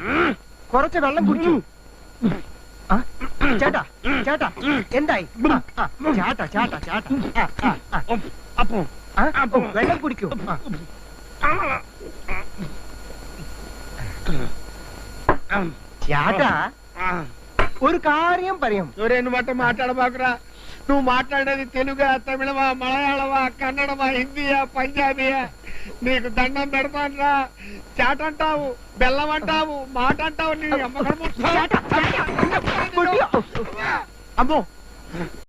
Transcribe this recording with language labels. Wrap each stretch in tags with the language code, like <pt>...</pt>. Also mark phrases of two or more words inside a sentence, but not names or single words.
<ml>കുറച്ച് വെള്ളം കുടിച്ചു. ചേട്ടാ ചേട്ടാ എന്തായി? ചേട്ടാ ചേട്ടാ ചേട്ടാ അപ്പോ വെള്ളം കുടിക്കൂ. ചേട്ടാ ഒരു కాര്യം പറയാం.</ml> <te>ఎవరైనా మాట మాట్లాడబాకురా. నువ్వు మాట్లాడేది తెలుగా, తమిళమా, మలయాళమా, కన్నడమా, హిందీయా, పంజాబీయా? నీకు దండం పెడతానురా. చాట అంటావు, బెల్లం అంటావు, మాట అంటావు. నీ అమ్మకం అమ్మో</te>